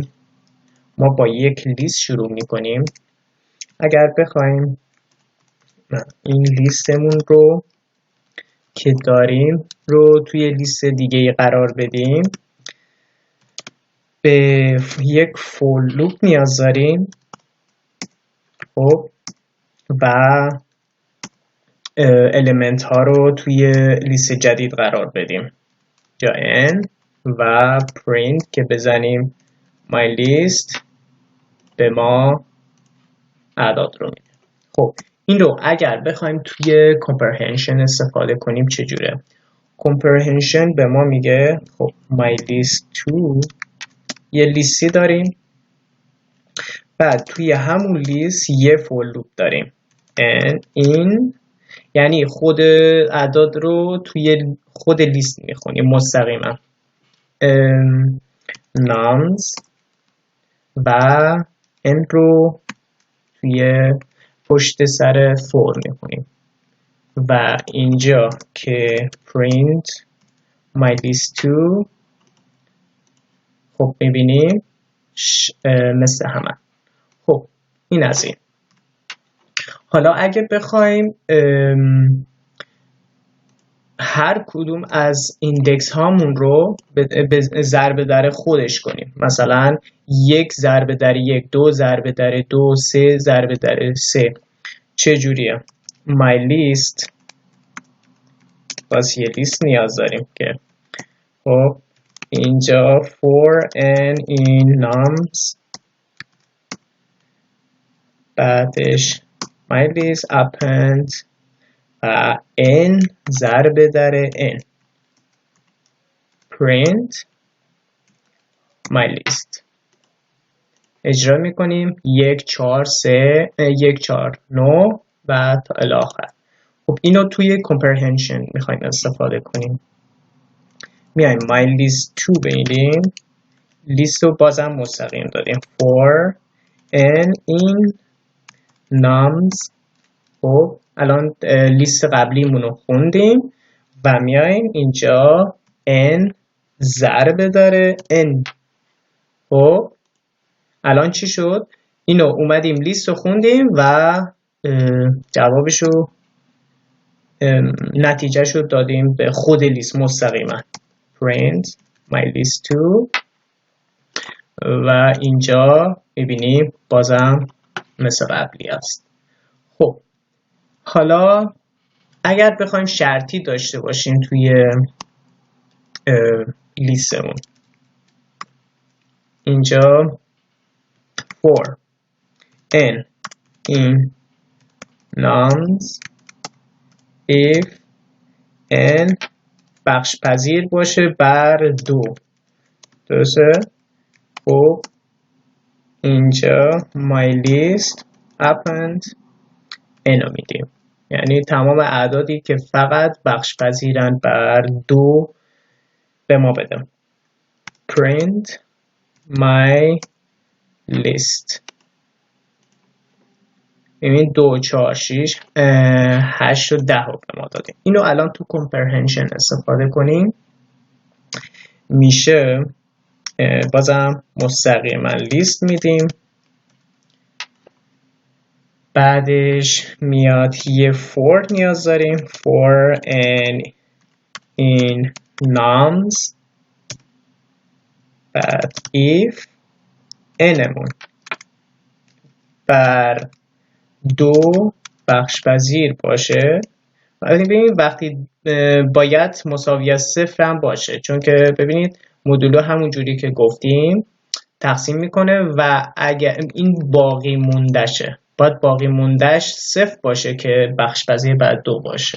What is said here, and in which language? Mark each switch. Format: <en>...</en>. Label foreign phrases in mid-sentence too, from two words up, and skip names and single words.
<fa>ما با یک لیست شروع میکنیم. اگر بخوایم این لیستمون رو که داریم رو توی لیست دیگه قرار بدیم، به یک</fa> <en>for loop</en> <fa>نیاز داریم. خب و الیمنت ها رو توی لیست جدید قرار بدیم، جا n و print که بزنیم</fa> <en>my list</en> <fa>به ما اعداد رو میده. خب این رو اگر بخوایم توی کامپرهینشن استفاده کنیم چجوره؟ کامپرهینشن به ما میگه خب</fa> <en>my list 2</en> <fa>یه لیستی داریم، بعد توی همون لیست یه</fa> <en>for loop</en> <fa>داریم and این یعنی خود اعداد رو توی خود لیست میخونیم مستقیما nums و n رو توی پشت سر فور میخونیم و اینجا که</fa> <en>print my list 2</en> <fa>خب میبینیم مثل همه. خب این از این. حالا اگه بخوایم هر کدوم از ایندکس هامون رو به ضرب در خودش کنیم، مثلا 1 ضرب در 1، 2 ضرب در 2، 3 ضرب در 3، چجوریه؟</fa> <en>my list</en> <fa>باز یه لیست نیاز داریم که خب اینجا</fa> <en>for n in nums،</en> <fa>بعدش</fa> <en>my list append</en> <fa>و n ضرب در n</fa> <en>print my list.</en> <fa>اجرا میکنیم 1 4 3 1 4 9 و تا الاخر. خب اینو توی کامپرهینشن میخوایم استفاده کنیم. میایم</fa> <en>my list 2</en> <fa>بگیریم، لیست رو بازم مستقیم داریم</fa> <en>for n in nums.</en> <fa>خب الان لیست قبلیمون رو خوندیم و میایم اینجا n ضرب داره n. خب الان چی شد؟ اینو اومدیم لیست رو خوندیم و جوابشو نتیجهشو دادیم به خود لیست مستقیما</fa> <en>print my list 2</en> <fa>و اینجا میبینیم بازم مثل قبلی است. خب حالا اگر بخوایم شرطی داشته باشیم توی لیستمون، اینجا</fa> <en>for n in nums if n</en> <fa>بخش پذیر باشه بر 2. درسته؟ خب اینجا</fa> <en>my list append n</en> <fa>رو میدیم، یعنی تمام اعدادی که فقط بخش پذیرن بر 2 به ما بدم</fa> <en>print my list.</en> <fa>ببین 2 4 6 8 و 10 رو به ما دادیم. اینو الان تو کامپرهینشن استفاده کنیم میشه بازم مستقیما لیست میدیم، بعدش میاد یه for نیاز داریم</fa> <en>for n in nums،</en> <fa>بعد</fa> <en>if nمون</en> <fa>بر 2 بخش پذیر باشه. ببینید وقتی باید مساوی از 0 هم باشه، چون که ببینید مدولو همون جوری که گفتیم تقسیم میکنه و اگر این باقی موندشه باید باقی موندش 0 باشه که بخش پذیر بر 2 باشه.</fa>